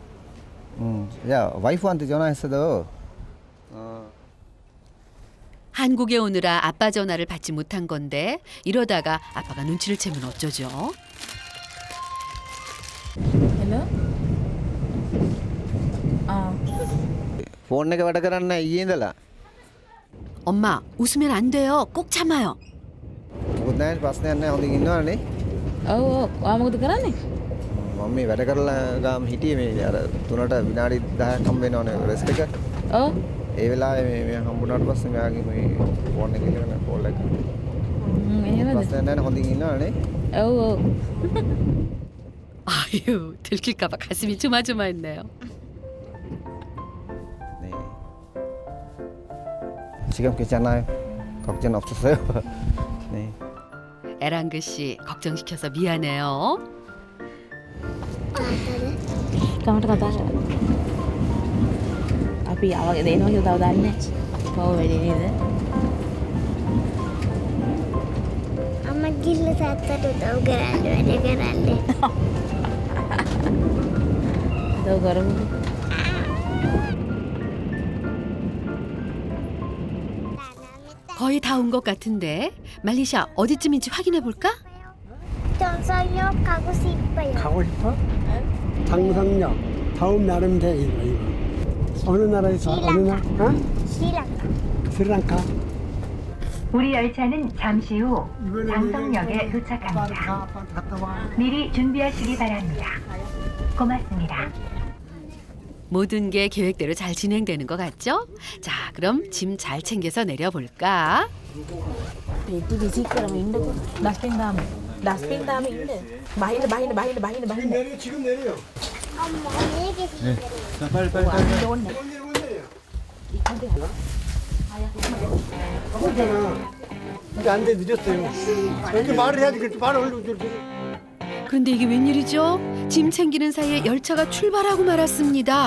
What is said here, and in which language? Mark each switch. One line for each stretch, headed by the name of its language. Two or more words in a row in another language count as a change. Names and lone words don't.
Korean: 야, 와이프한테 전화했어도. 한국에 오느라 아빠 전화를 받지 못한 건데 이러다가 아빠가 눈치를 채면 어쩌죠? 헬로?
Sinhala: 폰 එක වැඩ කරන්න ඊයේ ඉඳලා.
Korean: 엄마, 웃으면 안 돼요. 꼭 참아요.
Sinhala: මොකද නැහැ ප්‍රශ්නයක් නැහැ හොඳින් ඉන්නවනේ. ඔව් ඔයා මොකද කරන්නේ? මම මේ වැඩ කරලා ගාම හිටියේ මේ අර 3ට විනාඩි 10ක් හම්බ වෙනවනේ රෙස්ට් එක. ඔව් ඒ වෙලාවේ මේ හම්බුනාට පස්සේ මෙයාගේ මේ ෆෝන් එකේ ඉඳගෙන කෝල් එක. එහෙමද? ප්‍රශ්නයක් නැහැ හොඳින් ඉන්නවනේ. ඔව් ඔව්
Korean: 아유, 들킬까봐 가슴이 조마조마했네요. 네. 지금 괜찮아요. 걱정 없었어요. 네. 에랑그 씨 걱정시켜서 미안해요.
Sinhala: කමට කතා කරා. අපි ආවගේ දෙනවා කියලා තව දන්නේ නැහැ. කොහොම වෙන්නේ නේද? අම්මා ගිල්ල තාත්තට උදව් කරන්න වැඩ කරන්නේ. උදව් කරමු.
Korean: 거의 다 온 것 같은데 말리샤 어디쯤인지 확인해 볼까? 정선역 가고 싶어요. 가고 싶어? 장성역. 다음 나라면 돼 이거. 어느 나라에서? 어느 나라? 어? 시랑카. 스리랑카. 우리 열차는 잠시 후 장성역에 도착합니다. 갔다 와. 미리 준비하시기 바랍니다. 고맙습니다. 모든 게 계획대로 잘 진행되는 것 같죠? 자, 그럼 짐 잘 챙겨서 내려볼까?
Sinhala: පෙට්ටි විසික් කරම ඉන්නකෝ. ඩස්බින් දාමු. ඩස්බින් දාමු ඉන්න. බහින්න.
Korean: 내려 지금 내려. 엄마 얘기 자, 빨리.
Sinhala: ඕන්න.
Korean: 그거잖아. 이게 안 돼 늦었어요. 이렇게 말을 해야지 그렇게 말을 얼른 그런데 이게 웬일이죠? 짐 챙기는 사이에 열차가 출발하고 말았습니다.